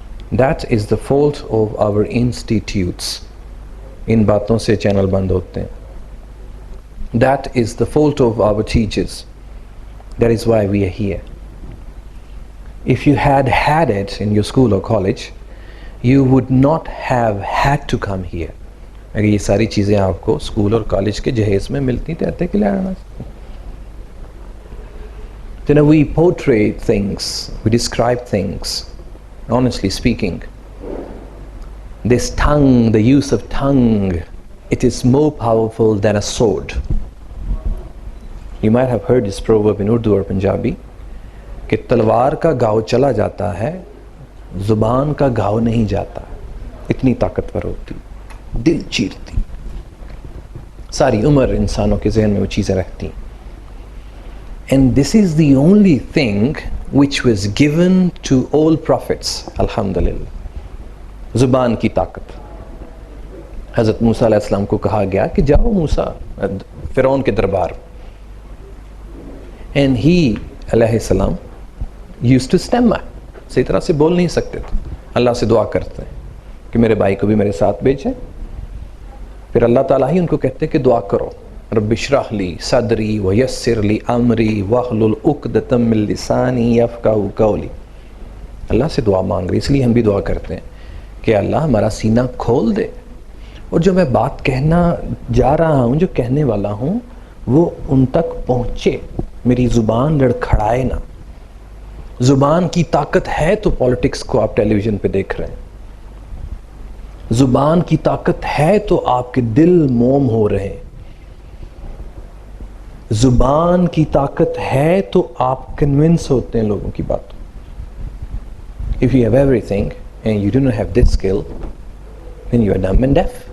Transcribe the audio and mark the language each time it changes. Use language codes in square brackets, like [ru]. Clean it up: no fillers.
[en] That is the fault of our institutes. [ur] In baaton se channel band hote hain. [en] That is the fault of our teachers. That is why we are here. If you had it in your school or college, you would not have had to come here. [ur] اگر یہ ساری چیزیں آپ کو school اور college کے جہیز میں ملتی تو آتے کے لیے آنا. [en] You know, we portray things, we describe things. Honestly speaking, this tongue, the use of tongue, it is more powerful than a sword. You might have heard this proverb in Urdu or Punjabi, [ur] کہ تلوار کا گھاؤ چلا جاتا ہے، زبان کا گھاؤ نہیں جاتا. اتنی طاقتور ہوتی، دل چیرتی، ساری عمر انسانوں کے ذہن میں وہ چیزیں رہتی. [en] And this is the only thing which was given to all prophets, alhamdulillah. [ur] زبان کی طاقت. حضرت موسیٰ علیہ السلام کو کہا گیا کہ جاؤ موسیٰ فرعون کے دربار. [en] And he علیہ السلام used to stammer. [ur] صحیح طرح سے بول نہیں سکتے تھے. اللہ سے دعا کرتے ہیں کہ میرے بھائی کو بھی میرے ساتھ بھیجیں. پھر اللہ تعالیٰ ہی ان کو کہتے ہیں کہ دعا کرو، [ar] رب اشرح لی صدری ویسر لی امری واحلل عقدۃ من لسانی یفقہوا قولی. [ur] اللہ سے دعا مانگ رہے. اس لیے ہم بھی دعا کرتے ہیں کہ اللہ ہمارا سینہ کھول دے, اور جو میں بات کہنا جا رہا ہوں, جو کہنے والا ہوں, وہ ان تک پہنچے. میری زبان لڑکھڑائے نہ. زبان کی طاقت ہے تو پالیٹکس کو آپ ٹیلی ویژن پہ دیکھ رہے ہیں. زبان کی طاقت ہے تو آپ کے دل موم ہو رہے ہیں. زبان کی طاقت ہے تو آپ کنونس ہوتے ہیں لوگوں کی باتوں. [en] If you have everything and you do not have this skill, then you are dumb and deaf.